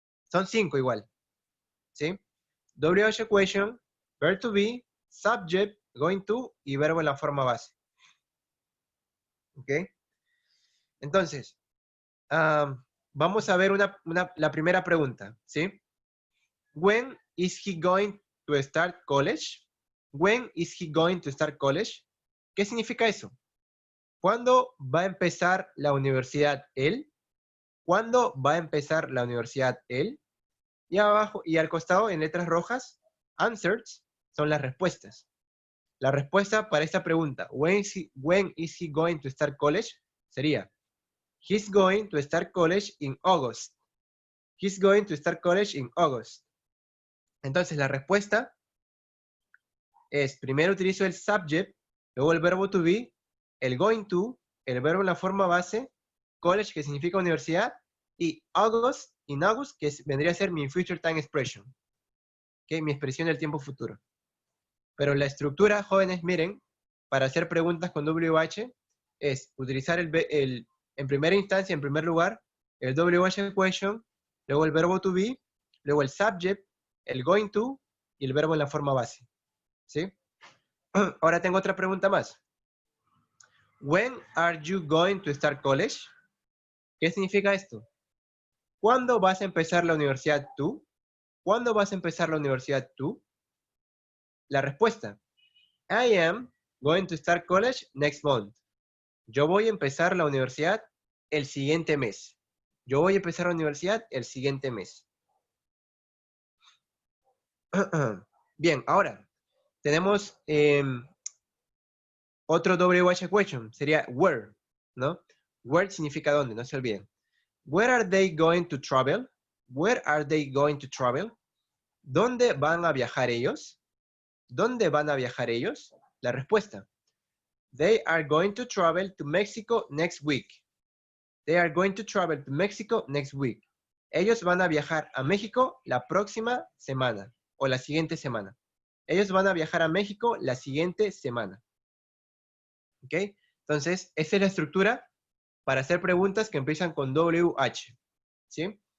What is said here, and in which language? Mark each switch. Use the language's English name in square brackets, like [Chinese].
[Spanish] Son 5 igual, ¿sí? WH question, verb to be, subject, going to y verbo en la forma base. ¿Ok? Entonces, vamos a ver la primera pregunta, ¿sí? [English] When is he going to start college? When is he going to start college? [Spanish] ¿Qué significa eso? ¿Cuándo va a empezar la universidad él? ¿Cuándo va a empezar la universidad él? Y abajo y al costado en letras rojas, answers son las respuestas. La respuesta para esta pregunta, [English] when is he going to start college? [Spanish] Sería, [English] he's going to start college in August. He's going to start college in August. [Spanish] Entonces la respuesta es, primero utilizo el subject, luego el verbo to be, el going to, el verbo en la forma base, college, que significa universidad, y August, in August, que vendría a ser mi future time expression, ¿okay? Mi expresión del tiempo futuro. Pero la estructura, jóvenes, miren, para hacer preguntas con WH, es utilizar en primera instancia, en primer lugar, el WH question, luego el verbo to be, luego el subject, el going to, y el verbo en la forma base, ¿sí? Ahora tengo otra pregunta más. [English] When are you going to start college? [Spanish] ¿Qué significa esto? ¿Cuándo vas a empezar la universidad tú? ¿Cuándo vas a empezar la universidad tú? La respuesta. [English] I am going to start college next month. [Spanish] Yo voy a empezar la universidad el siguiente mes. Yo voy a empezar la universidad el siguiente mes. Bien, ahora tenemos otro WH question. Sería where, ¿no? Where significa dónde, no se olviden. [English] Where are they going to travel? Where are they going to travel? [Spanish] ¿Dónde van a viajar ellos? ¿Dónde van a viajar ellos? La respuesta. [English] They are going to travel to Mexico next week. They are going to travel to Mexico next week. [Spanish] Ellos van a viajar a México la próxima semana o la siguiente semana. Ellos van a viajar a México la siguiente semana. ¿Ok? Entonces, esa es la estructura para hacer preguntas que empiezan con WH. ¿Sí?